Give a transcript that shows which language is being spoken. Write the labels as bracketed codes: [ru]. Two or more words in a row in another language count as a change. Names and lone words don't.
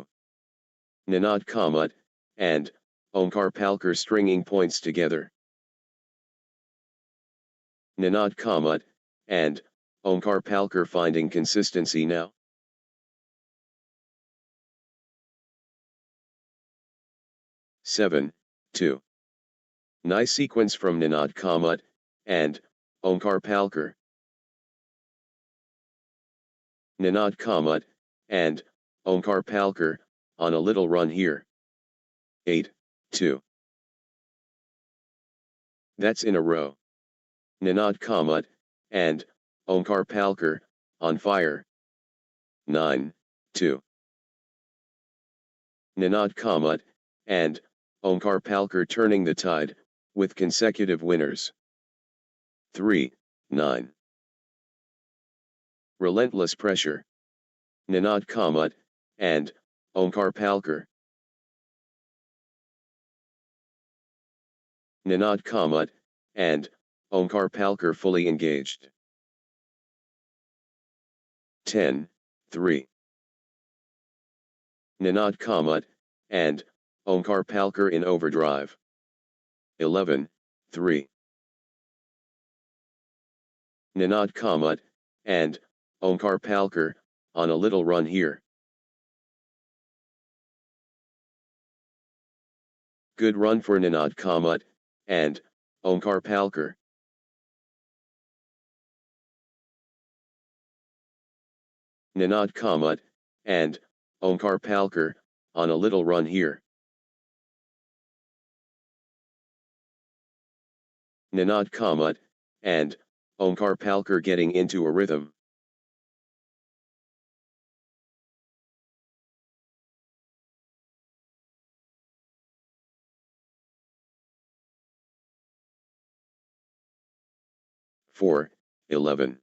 [en] Ninad Kamat, and Omkar Palkar stringing points together. Ninad Kamat, and Onkar Palkar finding consistency now. Seven, 2. Nice sequence from Ninad Kamat and Onkar Palkar. Ninad Kamat and Onkar Palkar on a little run here. 8, 2. That's in a row. Ninad Kamat and Onkar Palkar on fire. 9, 2. Ninad Kamat and Onkar Palkar turning the tide with consecutive winners. 3, 9. Relentless pressure. Ninad Kamat and Onkar Palkar. Ninad Kamat and Onkar Palkar fully engaged. 10, 3. Ninad Kamat and Onkar Palkar in overdrive. 11, 3. Ninad Kamat and Onkar Palkar on a little run here. Good run for Ninad Kamat and Onkar Palkar. Ninad Kamat and Onkar Palkar on a little run here. Ninad Kamat and Onkar Palkar getting into a rhythm. Four, 11.